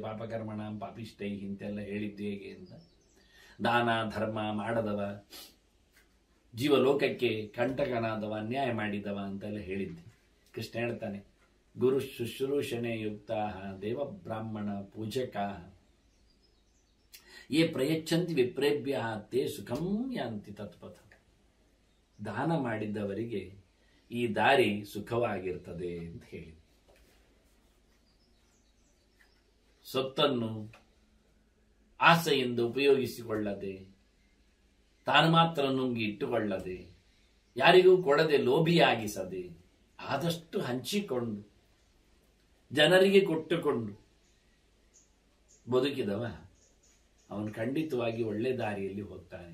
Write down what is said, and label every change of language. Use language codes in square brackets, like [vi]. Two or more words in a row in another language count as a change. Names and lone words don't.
[sa] ಪಾಪಕರ್ಮಣ ಪಾಪಿಷ್ಟೈ [kn] ಇಂತೆಲ್ಲ ಹೇಳಿದ್ದು ಹೇಗೆ ಅಂತ. ದಾನ ಧರ್ಮ ಮಾಡದವ, ಜೀವಲೋಕಕ್ಕೆ ಕಂಟಕನಾದವ, ಅನ್ಯಾಯ ಮಾಡಿದವ ಅಂತೆಲ್ಲ ಹೇಳಿದ್ದೆ. ಕೃಷ್ಣ ಹೇಳ್ತಾನೆ, [sa] ಗುರು ಶುಶ್ರೂಷಣೆ ಯುಕ್ತಾ ದೇವ ಬ್ರಾಹ್ಮಣ ಪೂಜಕಾ ಯೇ ಪ್ರಯಚ್ಛಂತಿ ವಿಪ್ರೇಭ್ಯ ತೇ ಸುಖಂ ಯಾಂತಿ ತತ್ಪಥ. [kn] ದಾನ ಮಾಡಿದ್ದವರಿಗೆ ಈ ದಾರಿ ಸುಖವಾಗಿರ್ತದೆ ಅಂತ ಹೇಳಿ, ಸೊತ್ತನ್ನು ಆಸೆಯಿಂದ ಉಪಯೋಗಿಸಿಕೊಳ್ಳದೆ, ತಾನು ಮಾತ್ರ ನುಂಗಿ ಇಟ್ಟುಕೊಳ್ಳದೆ, ಯಾರಿಗೂ ಕೊಡದೆ ಲೋಭಿಯಾಗಿಸದೆ, ಆದಷ್ಟು ಹಂಚಿಕೊಂಡು ಜನರಿಗೆ ಕೊಟ್ಟುಕೊಂಡು ಬದುಕಿದವ ಅವನು ಖಂಡಿತವಾಗಿ ಒಳ್ಳೆ ದಾರಿಯಲ್ಲಿ ಹೋಗ್ತಾನೆ.